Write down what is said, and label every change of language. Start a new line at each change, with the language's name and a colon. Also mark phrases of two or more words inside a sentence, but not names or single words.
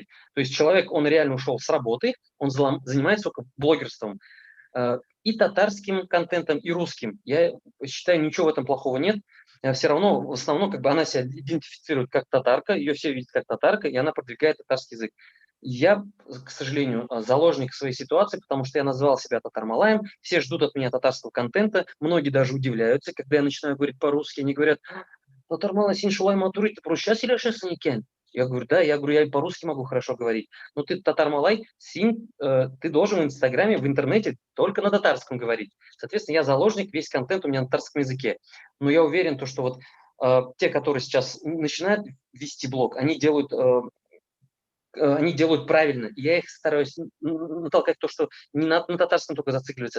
Russian: То есть человек, он реально ушел с работы, он занимается только блогерством. И татарским контентом, и русским. Я считаю, ничего в этом плохого нет. Все равно, в основном, она себя идентифицирует как татарка, ее все видят как татарка, и она продвигает татарский язык. Я, к сожалению, заложник своей ситуации, потому что я назвал себя татар-малаем, все ждут от меня татарского контента, многие даже удивляются, когда я начинаю говорить по-русски, они говорят,
Tatar: татар-малай, син шулай матурит,
Russian: ты просто сейчас или сейчас не. Я говорю, да, я по-русски могу хорошо говорить, но ты татар-малай, ты должен в Инстаграме, в интернете только на татарском говорить. Соответственно, я заложник, весь контент у меня на татарском языке. Но я уверен, что те, которые сейчас начинают вести блог, они делают правильно. И я их стараюсь натолкать что не на татарском только зацикливаться.